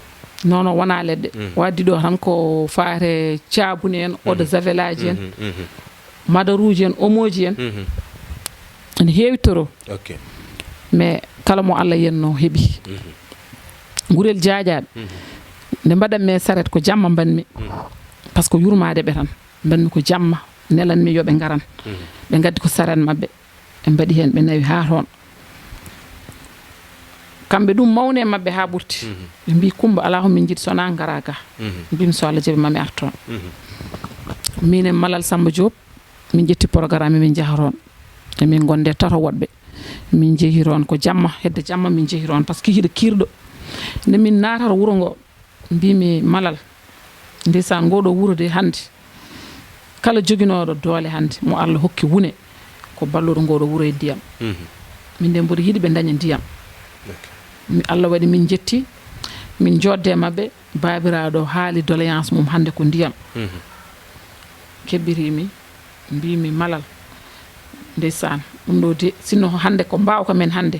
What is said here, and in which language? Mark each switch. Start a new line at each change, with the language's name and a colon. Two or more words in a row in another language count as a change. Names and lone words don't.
Fula: non wana ledde o addido tan ko faare ciabune en
French: eau de
Fula: javelaji en madaruji en omoji en ne heewi toro ok mais kala mo Allah yenno hebi gurel jaajaabe nde mbadam me saret ko jamma banmi
French: parce que
Fula: yurmaade be tan banmi ko jamma nelanmi yobe ngaran be gaddi ko saren mabbe e mbadi hen be nawi ha ton kambe dum mawne mabbe ha burti be mbi Kumba ala ho min jid sona ngaraga bim so Allah jabi mami arton minen Malal Samba Diop min jetti programme min jaharon e min gonde tato wodbe min jehiron ko jamma hedde jamma min jehiron
French: parce que
Fula: hide kirdo nde min natar wuro ngo mbimi Malal ndesa ngodo wuro de hande kala joginodo doole hande mo Allah hokki wune ko ballodo ngodo wuro e ndiyam min de mbodi hidi be daña ndiyam Allah waɗi min jetti min jodde mabɓe babiraɗo haali doléance mum hande ko ndiyam kebbirimi mbimi malal ndeysan ɗum ɗo de sinno hande ko mbawka men hande